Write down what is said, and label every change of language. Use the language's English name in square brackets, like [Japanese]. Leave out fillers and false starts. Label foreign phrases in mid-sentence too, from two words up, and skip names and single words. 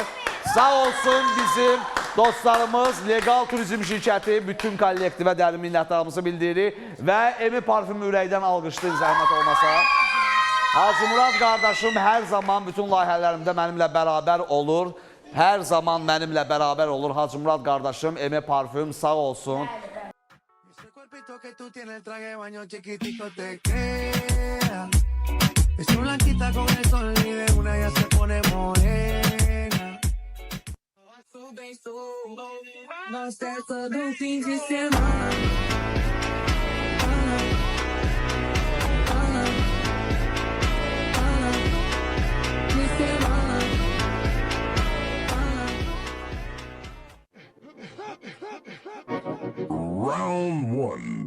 [Azerbaijani] Sağ olsun bizim dostlarımız Legal Turizm şirkəti bütün kollektivə dərin minnətdarlığımızı bildirir və Emi parfümü ürəkdən alqışlayın, zəhmət olmasa. Hacı Murad qardaşım hər zaman bütün layihələrimdə mənimlə bərabər olur. Hər zaman mənimlə bərabər olur Hacı Murad qardaşım, Emi parfüm sağ olsun. [Spanish] Que tú tienes el traje de baño chiquitico te queda. Es blanquita con el sol y de una ya se pone morena. [Portuguese] Nós é todo fim de semana. [English] Round 1.